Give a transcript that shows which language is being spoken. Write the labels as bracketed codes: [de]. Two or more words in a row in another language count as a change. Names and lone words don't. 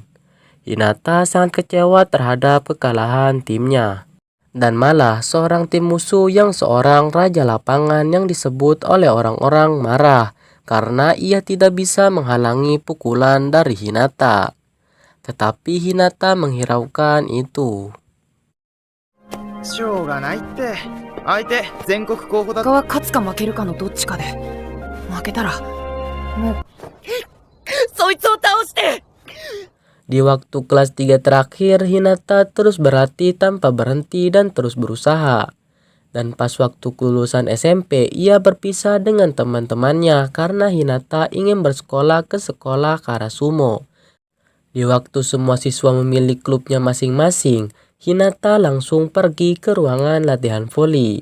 [id] Hinata sangat kecewa terhadap kekalahan timnya. Dan malah seorang tim musuh yang seorang raja lapangan yang disebut oleh orang-orang marah karena ia tidak bisa menghalangi pukulan dari Hinata. Tetapi Hinata menghiraukan itu. [ja] しょうがないって。相手全国候補だ。結果は勝つか負けるかのどっちかで、負けたらもうそいつを倒して。 [id] Di waktu kelas 3 terakhir, Hinata terus berlatih tanpa berhenti dan terus berusaha. Dan pas waktu kelulusan SMP, ia berpisah dengan teman-temannya karena Hinata ingin bersekolah ke sekolah Karasumo. Di waktu semua siswa memilih klubnya masing-masing, Hinata langsung pergi ke ruangan latihan voli.